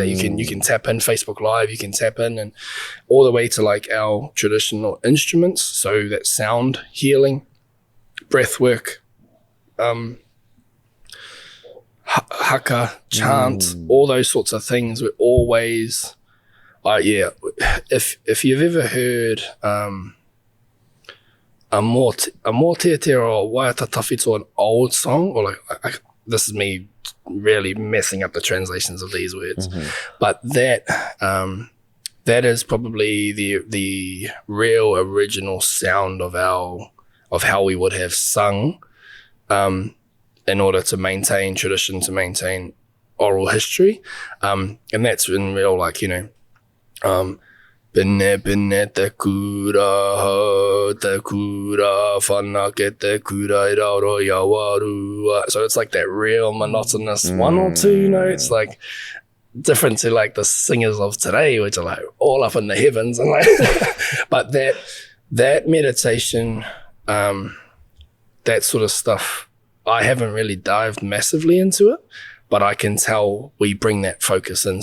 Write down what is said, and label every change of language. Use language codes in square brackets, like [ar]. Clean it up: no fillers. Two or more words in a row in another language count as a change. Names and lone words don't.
[en] You can tap in Facebook Live, you can tap in, and all the way to like our traditional instruments, so that sound healing, breath work, Haka, Chant, all those sorts of things. We're always if you've ever heard a more te or [mi] waiata tawhito, [en] an old song, or like this is me really messing up the translations of these words, but that is probably the real original sound of how we would have sung in order to maintain tradition, to maintain oral history, and that's in real, like, you know, [mi] Pene te kura, whanake te kura, I rauro ia warua. [en] So it's like that real monotonous one or two notes, like different to like the singers of today, which are like all up in the heavens, and like but that meditation, that sort of stuff, I haven't really dived massively into it, but I can tell we bring that focus in.